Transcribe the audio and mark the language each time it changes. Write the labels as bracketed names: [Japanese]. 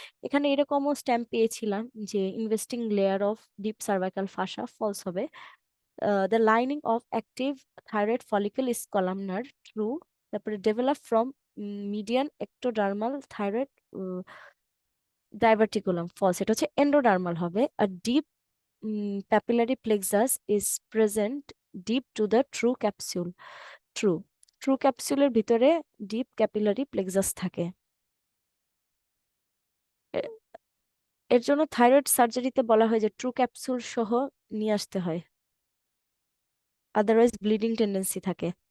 [Bangla] এখানে এরকমও স্ট্যাম্প পেয়েছিলাম যে investing layer of deep cervical ফাসা, false হবে। [English] The lining of active thyroid follicle is columnar, true. তারপরে develop from median ectodermal thyroid diverticulum, false, [Bangla] এটা হচ্ছে endodermal হবে। [English] A deep papillary plexus is present deep to the true capsule, true. [Bangla] True ক্যাপসুলের ভিতরে deep capillary plexus থাকে। এ- এর জন্য thyroid সার্জারিতে বলা হয় যে ট্রু ক্যাপসুল সহ নিয়ে আসতে হয়, আদারওয়াইজ ব্লিডিং টেন্ডেন্সি থাকে।